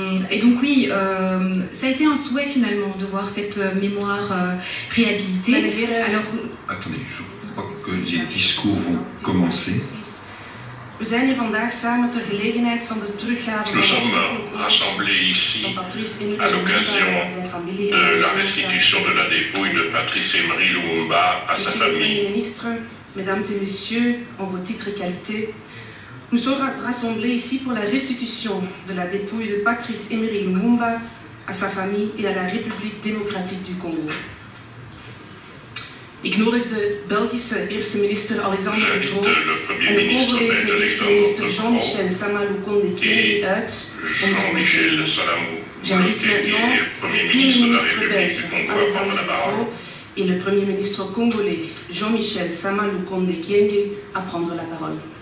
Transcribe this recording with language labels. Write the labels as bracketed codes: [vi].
[fr] Et donc oui, ça a été un souhait finalement de voir cette mémoire réhabilitée. Alors, attendez, je crois que les discours vont commencer. [nl] We zijn hier vandaag samen ter gelegenheid van de teruggave [fr] Nous sommes rassemblés ici à l'occasion de la restitution de la dépouille de Patrice Emery Lumumba à sa famille. Mesdames et messieurs, en vos titres et qualités, nous sommes rassemblés ici pour la restitution de la dépouille de Patrice Emery Lumumba à sa famille et à la République démocratique du Congo. [nl] Ik nodig de Belgische eerste minister Alexander De Croo en de Congolese eerste minister Jean-Michel Sama-Lukonde Kyenge uit om te ondertekenen. [fr] J'invite maintenant le premier ministre belge Alexander De Croo et le premier ministre congolais Jean-Michel Sama-Lukonde Kyenge à prendre la parole.